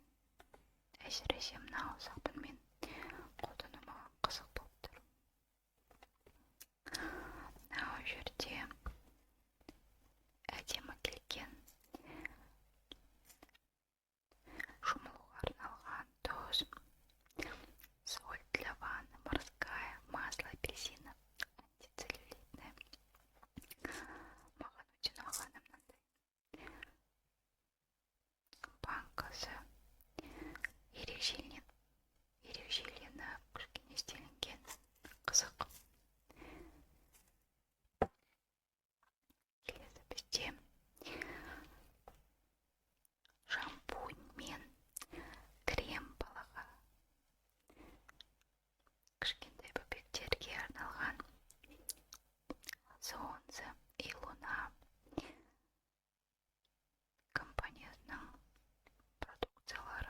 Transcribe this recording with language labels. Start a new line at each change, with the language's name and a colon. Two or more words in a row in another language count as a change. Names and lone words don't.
Kazakh: Әсіресе мынау сабынмен қолдану маған қызық болып тұр. Мынау жерде әдемі келген шомылуға арналған тұз,
Russian: соль для ванны, морская, масло апельсина, антицеллюлитное.
Kazakh: Маған өте ұнағаны мынандай банкасы ерекшеленіп кішкене істелінген, қызық. Келесі бізде шампунь мен крем балаға, кішкентай бөбектерге арналған Солнце и Луна компаниясының продукциялары.